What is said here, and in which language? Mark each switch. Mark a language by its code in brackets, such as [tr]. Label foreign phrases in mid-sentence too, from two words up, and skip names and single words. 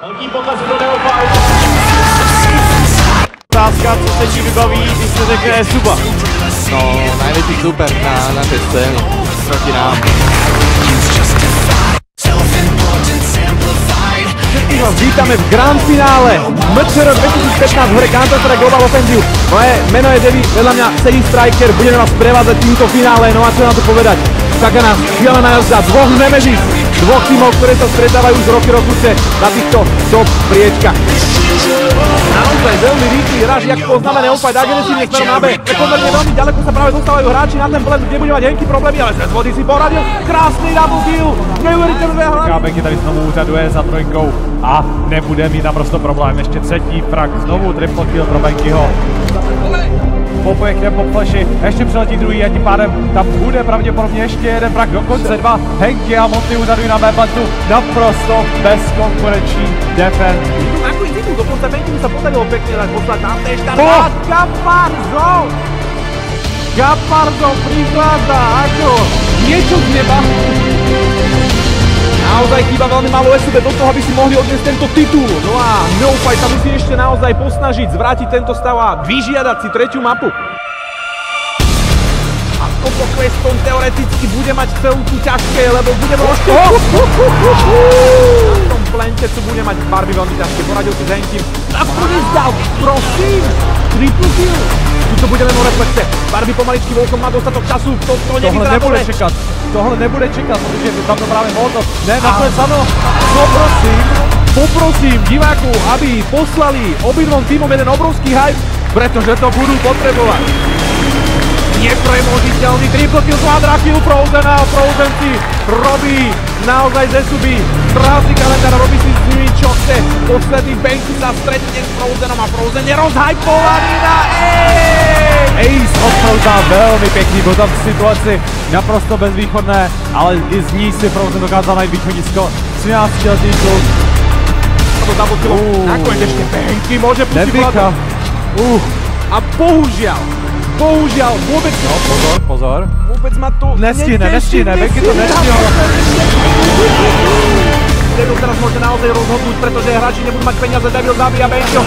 [cs] potlesk pro Neophyte. Otázka, co se ti vybaví, když se řekne Suba. [sk] No, najväčší super na našej scéne proti nám. Všetkých vás vítame v Grand Finále MČR 2015 v hre Counter-Strike Global Offensive. Moje meno je Devi, vedľa mňa sedí Striker, budeme vás prevádzať týmto finále, no a čo na to povedať? Čaká nás šialená jazda dvoch Nemesis, dvoch tímov, ktoré sa stretávajú už roky na týchto top priečkach. Naozaj veľmi rýchly hráč, jak poznáme Neophyte agresívne smerom na B. Pomerne veľmi ďaleko sa práve dostávajú hráči na ten blend, kde bude mať Henky problémy, ale cez vody si poradil. [cs] Krásný [en] double kill, [cs] neuvěřitelné hlavy. Benky tady znovu úřaduje za trojkou a nebude mít naprosto problém. Ještě třetí frag, znovu [en] triple kill [cs] pro Benkyho. Popuje k po flashi, ještě přiletí druhý a tím pádem tam bude pravděpodobně ještě jeden frag, dokonce dva. Henky a Monty úřadují na B-plantu, naprosto bezkonkurenční defense. [sk] Nakoniec idú, dokonca Benky sa podarilo pekne dať poslať na té štart. Gaparzo prichádza ako niečo z neba. Naozaj chýba veľmi málo SUB do toho, aby si mohli odniesť tento titul. No a Neophyte sa musí ešte naozaj posnažiť zvrátiť tento stav a vyžiadať si tretiu mapu. A toto Queston teoreticky bude mať celku ťažké, lebo bude možno... Na tom plente tu bude mať Barbie veľmi ťažké. Poradil si s Henkym. Nakoniec dal, prosím! [en] Triple kill! [sk] Tu bude len o reflexe. Barbie pomaličky Volkom má dostatok času. [cs] Tohle nebude čekat. Tohle nebude čekat, protože tam to právě Molotov. Ne, nakonec ano. [sk] Poprosím divákov, aby poslali obidvom týmom jeden obrovský hype, pretože to budú potrebovať. Nepremožiteľný [en] triple kill, quadra kill [sk] Frozena. Frozen si robí naozaj ze suby krásny kalendár, robí si s nimi čo chce. Posledný Benky sa stretne s Frozenom a Frozen je rozhypovaný na [cs] Ace od Froza velmi pěkný, byl tam v situaci naprosto bezvýchodné, ale i z ní si Frozen dokázal najít východisko. 13letý kluk. [sk] To zabudilo. Nakoniec ešte Benky môže pustiť Nevíka. A bohužiaľ, vôbec... No, pozor. Vôbec ma to... Nestihne, Benky to nestihol. Devil teraz môže naozaj rozhodnúť, pretože hráči nebudú mať peniaze, Devil zabíja Benkyho.